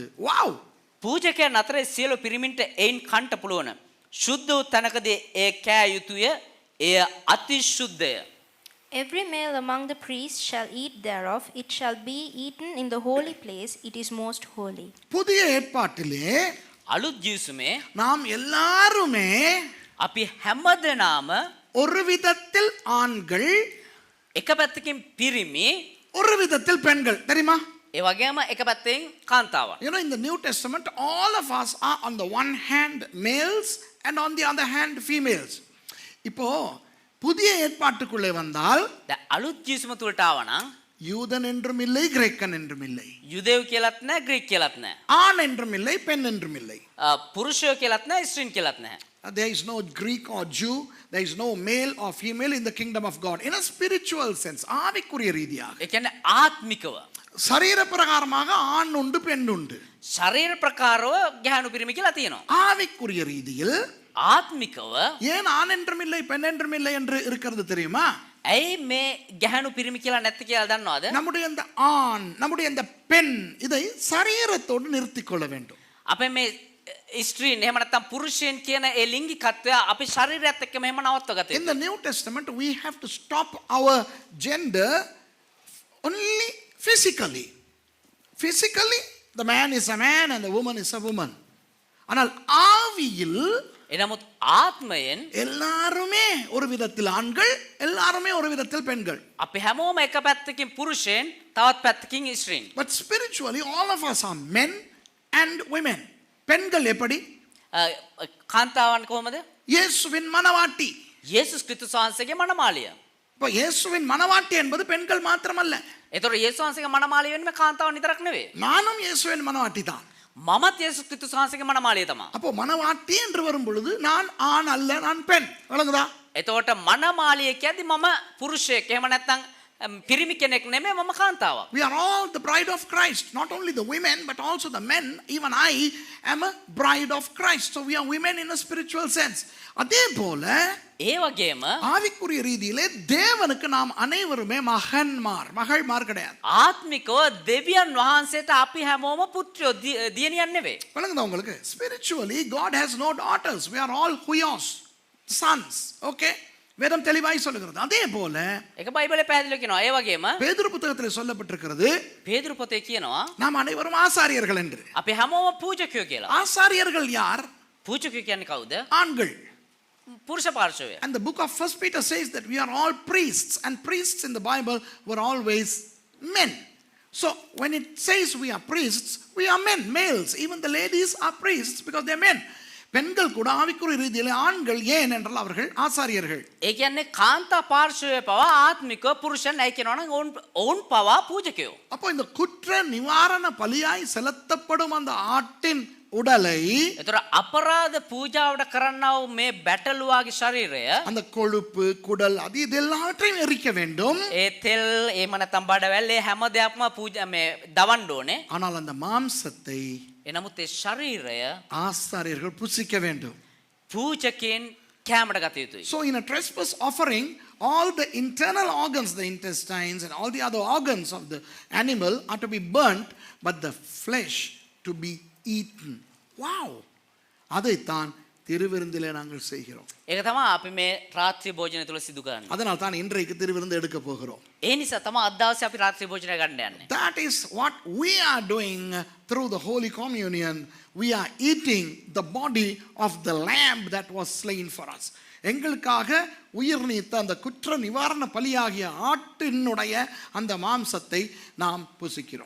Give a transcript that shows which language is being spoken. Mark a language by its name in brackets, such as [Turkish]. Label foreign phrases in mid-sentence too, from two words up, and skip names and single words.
[Sinhala] வாவ்! පූජකයන් අතරේ සියලු පිරිමින්ට එයින් කන්ට පුළුවන්. ශුද්ධ වූ තැනකදී ඒ කෑ යුතුය. එය අතිශුද්ධය. [English] Every male among the priests shall eat thereof. It shall be eaten in the holy place. It is most holy. [Tamil] புதிய ஏற்பாட்டிலே [Sinhala] අලුත් ජීවිසුමේ [Tamil] நாம் எல்லாருமே [Sinhala] අපි හැමදෙනාම [Tamil] ஒரு விதத்தில் ஆண்கள், [Sinhala] එක පැත්තකින් පිරිමි, [Tamil] ஒரு விதத்தில் பெண்கள். தெரியுமா? [Sinhala] ඒ වගේම එක පැත්තෙන් කාන්තාවන්. [English] You know, in the New Testament, all of us are on the one hand males and on the other hand females. [Tamil] இப்போ புதிய ஏற்பாட்டுக்குள்ளே வந்தால் [Sinhala] දැන් අලුත් ජීවිසුම තුලට ආවනම් [Tamil] யூதன் என்றும் இல்லை, கிரேக்கன் என்றும் இல்லை, [Sinhala] යුදෙව් කියලාත් නැහැ, ග්‍රීක් කියලාත් නැහැ, [Tamil] ஆண் என்றும் இல்லை, பெண் என்றும் இல்லை. [Sinhala] පුරුෂයෝ කියලාත් නැහැ, ස්ත්‍රීන් කියලාත් නැහැ. [English] There is no Greek or Jew, there is no male or female in the kingdom of God. In a spiritual sense, [Tamil] ஆவிக்குரிய ரீதியாக, [Sinhala] ඒ කියන්නේ ආත්මිකව, [Tamil] சரீர பிரகாரமாக ஆண் உண்டு, பெண் உண்டு. [Sinhala] ශරීර ප්‍රකාරව ගැහණු පිරිමි කියලා තියෙනවා. [Tamil] ஆவிக்குரிய ரீதியில் [Sinhala] ආත්මිකව [Tamil] ஏன் ஆண் என்றும் இல்லை, பெண் என்றும் இல்லை என்று இருக்கிறது தெரியுமா? [Sinhala] ඇයි මේ ගැහණු පිරිමි කියලා නැත්te කියලා දන්නවද? [Tamil] நம்முடைய இந்த ஆண், நம்முடைய இந்த பெண், இதை சரீரத்தோடு நிறுத்திக் கொள்ள வேண்டும். [Sinhala] අපේ මේ ස්ත්‍රීන් එහෙම නැත්නම් පුරුෂයන් කියන ඒ ලිංගිකත්වය අපි ශරීරයත් එක්ක මෙහෙම නවත්ව ගත [English] In the New Testament, we have to stop our gender only physically. Physically, the man is a man and the woman is a woman. [Tamil] ஆனால் ஆவியில் [Sinhala] එනමුත් ආත්මයෙන් [Tamil] எல்லாருமே ஒரு விதத்தில் ஆண்கள், எல்லாருமே ஒரு விதத்தில் பெண்கள். [Sinhala] අපි හැමෝම එක පැත්තකින් පුරුෂයන්, තවත් පැත්තකින් ස්ත්‍රීන්. [English] But spiritually, all of us are men and women. [Tamil] பெண்கள் எப்படி? [Sinhala] කාන්තාවන් කොහොමද? [Tamil] இயேசுவின் மனவாட்டி. [Sinhala] යේසුස් ක්‍රිස්තුස් වහන්සේගේ මනමාලිය. [Tamil] இப்போ இயேசுவின் மனவாட்டி என்பது பெண்கள் மாத்திரமல்ல. [Sinhala] ඒතකොට යේසුස් වහන්සේගේ මනමාලිය වෙන්නේ කාන්තාවන් විතරක් නෙවෙයි. [Tamil] நானும் இயேசுவின் மனவாட்டி தான். [Sinhala] මමත් යේසුස් ක්‍රිස්තුස් වහන්සේගේ මනමාලිය තමා. [Tamil] அப்போ மனவாட்டி என்று வரும் பொழுது நான் ஆண் அல்ல நான் பெண். விளங்குதா? [Sinhala] එතකොට මනමාලිය කියද්දි මම පුරුෂයෙක්. එහෙම නැත්නම් පිරිමි කෙනෙක් නෙමෙයි මම කාන්තාවක්. [English] We are all the bride of Christ. Not only the women, but also the men. Even I am a bride of Christ. So we are women in a spiritual sense. [Tamil] அதே போல [Sinhala] ඒ වගේම [Tamil] ஆவிக்குரிய ரீதியிலே தேவனுக்கு நாம் அனைவருமே மகள்மார் கிடையாது. [Sinhala] ආත්මිකව දෙවියන් වහන්සේට අපි හැමෝම පුත්‍රයෝ දියණියන් නෙවෙයි. [Tamil] விளங்குதா உங்களுக்கு? [English] Spiritually God has no daughters. We are all huyos, sons. [Tamil] Okay? வேதம் தெளிவாய் சொல்லுகிறது. அதே போல [Sinhala] ඒක බයිබලේ පැහැදිලිව කියනවා. ඒ වගේම [Tamil] பேதுரு புத்தகத்தில் சொல்லப்பட்டிருக்கிறது [Sinhala] පේදුරු පොතේ කියනවා [Tamil] நாம் அனைவரும் ஆசாரியர்கள் என்று. [Sinhala] අපි හැමෝම පූජකයෝ කියලා. [Tamil] ஆசாரியர்கள் யார்? [Sinhala] පූජකයෝ කියන්නේ කවුද? [Tamil] ஆண்கள். [Sinhala] පුරුෂ පාර්ශවය. [English] And the book of 1 Peter says that we are all priests, and priests in the Bible were always men. So when it says we are priests, we are men, males. Even the ladies are priests because they are men. [Tamil] பெண்கள் கூட ஆவிக்குரிய ரீதியிலே ஆண்கள் ஏன் என்றால் அவர்கள் ஆசாரியர்கள். [Sinhala] ඒ කියන්නේ කාන්තා පාර්ශවය පවා ආත්මිකව පුරුෂයන් ඇයි කියනවනම් ඔවුන් පවා පූජකයෝ. [Tamil] அப்போ இந்த குற்ற நிவாரண பலியாய் செலுத்தப்படும் அந்த ஆட்டின் உடலை [Sinhala] ඒතර අපරාධ පූජාවට කරන්නා වූ මේ බැටළුවාගේ ශරීරය [Tamil] அந்த கொழுப்பு குடல் அது இது எல்லாவற்றையும் எரிக்க வேண்டும். [Sinhala] ඒ තෙල් එහෙම නැත්නම් බඩවැල් ඒ හැම දෙයක්ම පූජා මේ දවන්න ඕනේ. [Tamil] ஆனால் அந்த மாம்சத்தை [Sinhala] එනමුත් ඒ ශරීරය [Tamil] ஆசாரியர்கள் புசிக்க வேண்டும். [Sinhala] පූජකයන් කැමඩ ගත යුතුයි. [English] So in a trespass offering, all the internal organs, the intestines and all the other organs of the animal are to be burnt, but the flesh to be eaten. Wow! [Tamil] அதைத்தான் திருவிருந்திலே நாங்கள் செய்கிறோம். [Sinhala] ඒක තමයි අපි මේ රාත්‍රී භෝජනය තුල සිදු කරන්නේ. [Tamil] அதனால் தான் இன்றைக்கு திருவிருந்து எடுக்க போகிறோம். [Sinhala] ඒ නිසා තමයි අද දවසේ අපි රාත්‍රී භෝජනය ගන්න යන්නේ. [English] That is what we are doing through the Holy Communion. We are eating the body of the lamb that was slain for us. [Tamil] எங்களுக்காக உயிர் நீத்த அந்த குற்ற நிவாரண பலியாகிய ஆட்டினுடைய அந்த மாம்சத்தை நாம் புசிக்கிறோம்.